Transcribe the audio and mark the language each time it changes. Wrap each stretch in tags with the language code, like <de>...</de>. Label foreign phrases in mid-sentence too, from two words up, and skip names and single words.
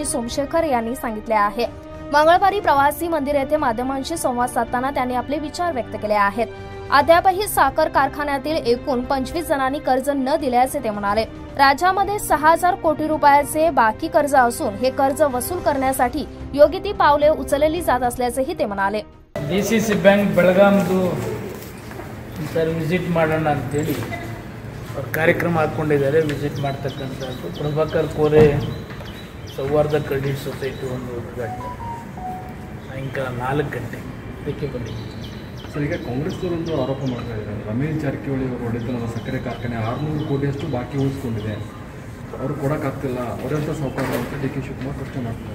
<mr>सोमशेखर यांनी सांगितले आहे. मंगळवारी प्रवासी मंदिर येथे माध्यमांशी संवाद साधताना त्यांनी आपले विचार व्यक्त केले आहेत. अद्यापही साखर कारखान्यातील एकूण 25 जणांनी कर्ज न दिल्याचे ते म्हणाले. राज्यामध्ये 6,000 कोटी रुपयाचे बाकी कर्ज असून हे कर्ज वसूल करण्यासाठी योग्य ती पावले उचलली जात असल्याचेही ते म्हणाले.</mr> <kn>DCC बँक ಬೆಳಗಾಂದು ವಿಸಿಟ್ ಮಾಡೋಣ ಅಂತೇಳಿ ಅವರು ಕಾರ್ಯಕ್ರಮ ಹಾಕ್ಕೊಂಡಿದ್ದಾರೆ. ವಿಸಿಟ್ ಮಾಡ್ತಕ್ಕಂಥದ್ದು ಪ್ರಭಾಕರ್ ಕೋರೆ ಸೌಹಾರ್ದ ಕ್ರೆಡಿಟ್ ಸೊಸೈಟಿ ಒಂದು ಉದ್ಘಾಟನೆ ಸಾಯಂಕಾಲ 4 ಗಂಟೆ ಇದಕ್ಕೆ ಬಂದಿದೆ. ಸರ್, ಈಗ ಕಾಂಗ್ರೆಸ್ನವರೊಂದು ಆರೋಪ ಮಾಡ್ತಾ ಇದ್ದಾರೆ, ರಮೇಶ್ ಜಾರಕಿಹೊಳಿ ಅವರು ಒಡೆತನದ ಸಕ್ಕರೆ ಕಾರ್ಖಾನೆ 600 ಕೋಟಿಯಷ್ಟು ಬಾಕಿ ಉಳಿಸ್ಕೊಂಡಿದೆ, ಅವರು ಕೊಡೋಕ್ಕಾಗ್ತಿಲ್ಲ, ಅವರಂತ ಸಾಹುಕಾರ ಅಂತ ಡಿ ಕೆ ಶಿವಕುಮಾರ್ ಪ್ರಶ್ನೆ ಮಾಡ್ತಾರೆ.</kn>